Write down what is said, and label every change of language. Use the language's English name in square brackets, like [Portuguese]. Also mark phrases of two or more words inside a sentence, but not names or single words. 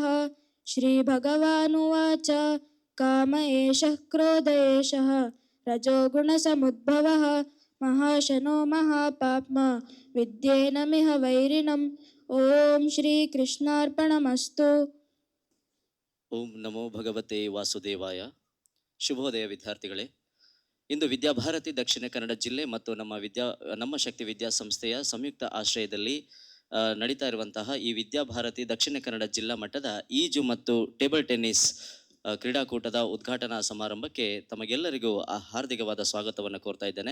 [Sanskrit] श्रीभगवानुवाच काम एषः क्रोध एषः रजोगुणसमुद्भवः महाशनो महापाप्मा विद्येनमिह वैरिणम्। ओम श्री कृष्णार्पणमस्तु। ಓಂ ನಮೋ ಭಗವತೆ ವಾಸುದೇವಾಯ. [Kannada] ಶುಭೋದಯ ವಿದ್ಯಾರ್ಥಿಗಳೇ. ಇಂದು ವಿದ್ಯಾಭಾರತಿ ದಕ್ಷಿಣ ಕನ್ನಡ ಜಿಲ್ಲೆ ಮತ್ತು ನಮ್ಮ ಶಕ್ತಿ ವಿದ್ಯಾಸಂಸ್ಥೆಯ ಸಂಯುಕ್ತ ಆಶ್ರಯದಲ್ಲಿ ನಡೀತಾ ಇರುವಂತಹ ಈ ವಿದ್ಯಾಭಾರತಿ ದಕ್ಷಿಣ ಕನ್ನಡ ಜಿಲ್ಲಾ ಮಟ್ಟದ ಈಜು ಮತ್ತು ಟೇಬಲ್ ಟೆನ್ನಿಸ್ ಕ್ರೀಡಾಕೂಟದ ಉದ್ಘಾಟನಾ ಸಮಾರಂಭಕ್ಕೆ ತಮಗೆಲ್ಲರಿಗೂ ಹಾರ್ದಿಕವಾದ ಸ್ವಾಗತವನ್ನು ಕೋರ್ತಾ ಇದ್ದೇನೆ.